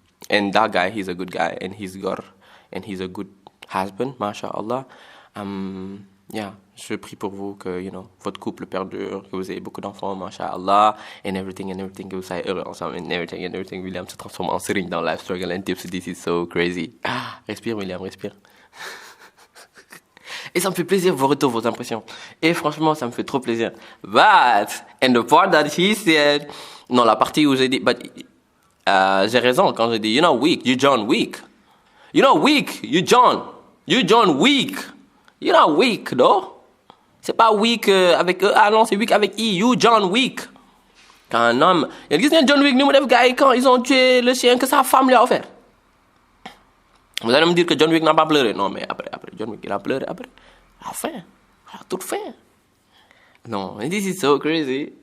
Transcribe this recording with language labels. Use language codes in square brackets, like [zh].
[en] And that guy, he's a good guy, and he's a good husband, mashallah. [fr] Yeah, je prie pour vous que, votre couple perdure, que vous ayez beaucoup d'enfants, mashallah, [en] and everything, [fr] que vous soyez heureux ensemble, and everything. William se transforme en sering dans Life Struggle and Tips. [en] This is so crazy. [fr] Respire, William, respire. Et ça me fait plaisir vos retours, vos impressions. Et franchement, ça me fait trop plaisir. [en] And the part that he said, [fr] non, la partie où j'ai dit, j'ai raison quand j'ai dit, [en] you're not weak, you John weak. You're not weak, you John weak. You're not weak, though. C'est pas weak avec E, non, c'est weak avec I, you John weak. [fr] Quand un homme, il y a John Wick, nous, les gars, quand ils ont tué le chien que sa femme lui a offert. Vous allez me dire que John Wick n'a pas pleuré. Non, mais après, John Wick, il a pleuré après. À la fin, à la toute fin. Non, [en] this is so crazy.